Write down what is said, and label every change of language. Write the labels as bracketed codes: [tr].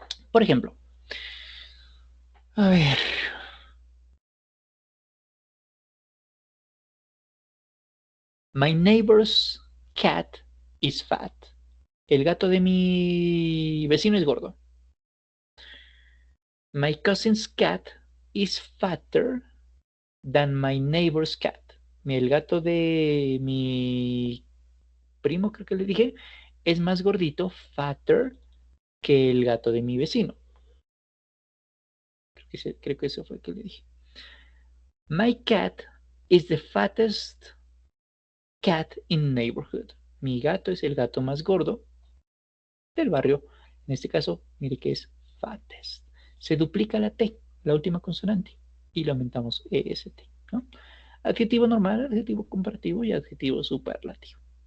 [es] Por ejemplo, a ver, [en] my neighbor's cat is fat. [es] El gato de mi vecino es gordo. [en] My cousin's cat is fatter than my neighbor's cat. [es] El gato de mi primo, creo que le dije, es más gordito, fatter, que el gato de mi vecino. Creo que eso fue que le dije. [en] My cat is the fattest cat in neighborhood. [es] Mi gato es el gato más gordo del barrio. En este caso, mire que es fattest. Se duplica la T, la última consonante, y le aumentamos EST, ¿no? Adjetivo normal, adjetivo comparativo y adjetivo superlativo.